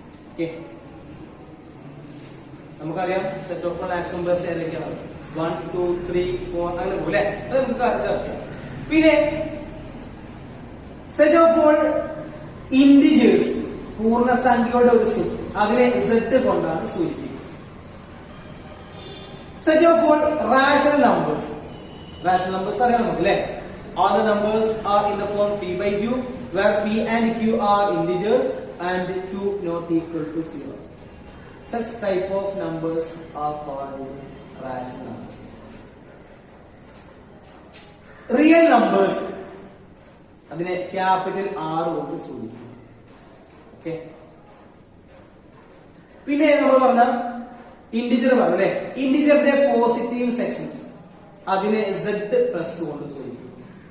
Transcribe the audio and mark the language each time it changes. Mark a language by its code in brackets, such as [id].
[ml] Okay, നമുക്കറിയാം set of all natural numbers ഏതൊക്കെയാണ്? 1, 2, 3, 4 അങ്ങനെ പോലെ. അത് നമുക്ക് ചർച്ച ചെയ്യാം. പിന്നെ സെറ്റ് ഓഫ് ഓൾ ഇന്റിജേഴ്സ്, പൂർണ്ണസംഖ്യകളുടെ ഒരു സെറ്റ്, അതിനെ z കൊണ്ടാണ് സൂചിപ്പിക്കുന്നത്. [en] Set of all rational numbers. [ml] Rational numbers അറിയാം നമുക്ക് അല്ലേ? [en] All the numbers are in the form p by q, where p and q are integers and q not equal to 0. Such type of numbers are called rational numbers. [ml] Real numbers അതിനെ capital R കൊണ്ട് സൂചിപ്പിക്കും. Okay. പിന്നെ നമ്മൾ പറഞ്ഞ integer പറഞ്ഞു അല്ലെ? ഇന്റിജറിന്റെ positive section അതിനെ Z plus കൊണ്ട് സൂചിപ്പിക്കും.